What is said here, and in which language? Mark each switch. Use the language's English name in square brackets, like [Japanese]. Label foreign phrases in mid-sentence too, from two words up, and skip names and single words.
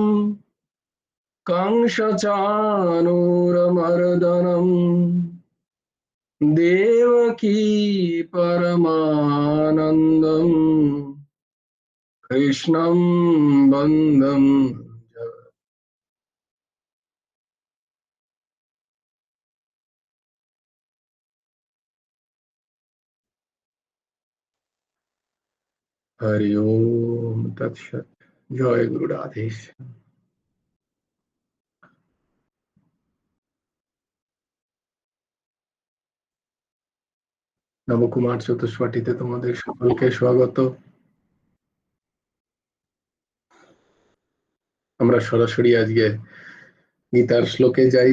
[Sanskrit] कंसचाणूरमर्दनम् देवकी परमानन्दम् कृष्णं वन्दं हरि ओम तत्सत। [Hindi] जय गुरु राधेश। [Bangla] নবকুমার চতুষ্পাঠীতে তোমাদের সকলকে স্বাগত। আমরা সরাসরি আজকে গীতার শ্লোকে যাই।